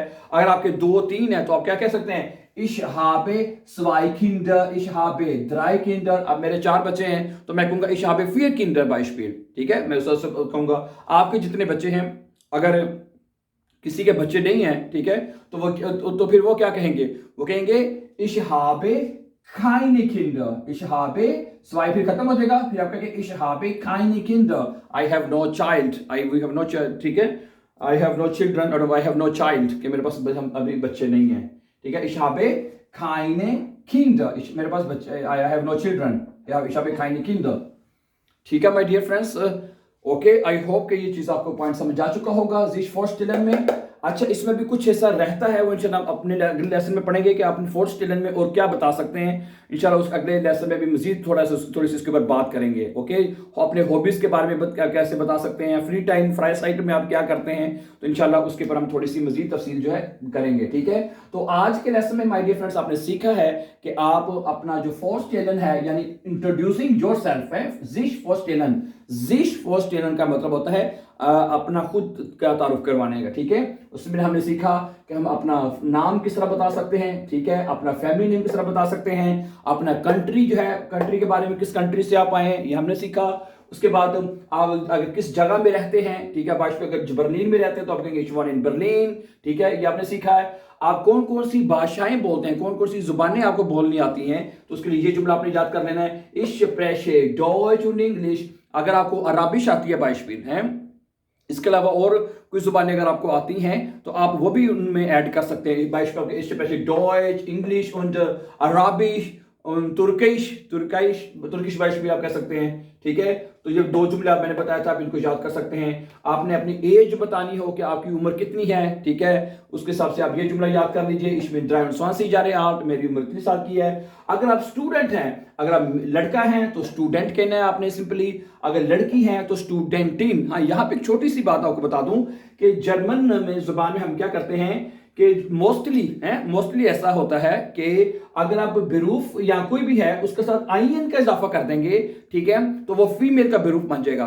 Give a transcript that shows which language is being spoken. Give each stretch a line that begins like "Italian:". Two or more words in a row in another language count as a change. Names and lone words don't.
Hindi: अगर आपके 2-3 है तो आप क्या कह सकते हैं,
German: ich habe 2 Kinder, ich habe 3 Kinder।
Hindi: अब मेरे 4 बच्चे हैं तो मैं कहूंगा
German: ich habe 4 Kinder
Hindi: बाइशपील, ठीक है, मैं उससे कहूंगा। आपके जितने बच्चे हैं, अगर किसी के बच्चे नहीं हैं, ठीक है, तो वो तो फिर वो क्या कहेंगे, वो कहेंगे
German: ich habe keine Kinder, ich habe 2
Hindi: फिर खत्म हो जाएगा, फिर आप कहेंगे
German: ich habe keine Kinder,
English: I have no child, we have no child,
Hindi: ठीक है,
English: I have no children और I have no child,
Hindi: कि मेरे पास अभी बच्चे नहीं हैं, ठीक है।
German: ich habe keine Kinder,
Hindi: मेरे पास बच्चे,
English: I have no children,
German: ich habe keine Kinder,
Hindi: ठीक है
English: my dear friends.
Hindi: ओके,
English: I hope
Hindi: कि ये चीज़ आपको पॉइंट समझ आ चुका होगा
German: sich vorstellen
Hindi: में। अच्छा, इसमें भी कुछ ऐसा रहता है, वो इंशाल्लाह अपने अगले लेसन में पढ़ेंगे कि आप फोर्थ स्टेलन में और क्या बता सकते हैं। इंशाल्लाह उस अगले लेसन में भी मजीद थोड़ी सी इसके ऊपर बात करेंगे। ओके, अपने हॉबीज़ के बारे में कैसे बता सकते हैं,
English: free time
Hindi: फ्राई साइट में आप क्या करते हैं, तो इंशाल्लाह उसके ऊपर हम थोड़ी सी मजीद तफसील जो है करेंगे, ठीक है। तो आज के लेसन में
English: my dear friends
Hindi: आपने सीखा है कि आप अपना जो फोर्थ स्टेलन है, यानी
English: introducing yourself
Hindi: है,
German: sich vorstellen, sich vorstellen
Hindi: का मतलब होता है अपना खुद का तारुफ करवाने का, ठीक है। उसमें हमने सीखा कि हम अपना नाम किस तरह बता सकते हैं, ठीक है, अपना
English: family name
Hindi: किस तरह बता सकते हैं, अपना कंट्री जो है, कंट्री के बारे में किस कंट्री से आप आए हैं, ये हमने सीखा। उसके बाद आप अगर किस जगह में रहते हैं, ठीक है, बाइशपील अगर बर्लिन में रहते हैं तो आप कहेंगे
German: ich wohne in Berlin,
Hindi: ठीक है, ये आपने सीखा है। आप कौन कौन सी भाषाएं बोलते हैं, कौन कौन सी जुबानें आपको बोलनी आती हैं, तो उसके लिए ये जुमला आपने याद कर लेना है,
German: ich spreche Deutsch und English।
Hindi: अगर आपको अरबिश आती है बाइशपील है, इसके अलावा और कोई जुबानें अगर आपको आती हैं तो आप वो भी उनमें ऐड कर सकते हैं। बाइशपील
German: ich spreche Deutsch, English und Arabisch und
Hindi: तुर्किश बाइशपील आप कह सकते हैं, ठीक है। तो ये 2 जुमले मैंने बताया था, आप इनको याद कर सकते हैं। आपने अपनी एज बतानी हो कि आपकी उम्र कितनी है, ठीक है, उसके हिसाब से आप ये जुमला याद कर लीजिए,
German: ich bin 23 Jahre alt,
Hindi: मेरी उम्र कितनी साल की है। अगर आप स्टूडेंट हैं, अगर आप लड़का हैं तो स्टूडेंट कहना है आपने सिंपली, अगर लड़की हैं तो स्टूडेंटिन। हाँ, यहाँ पे एक छोटी सी बात आपको बता दूं कि जर्मन में जुबान में हम क्या करते हैं कि मोस्टली ऐसा होता है कि अगर आप बेरूफ या कोई भी है उसके साथ आईएन का इजाफा कर देंगे, ठीक है, तो वो फीमेल का बेरूफ बन जाएगा।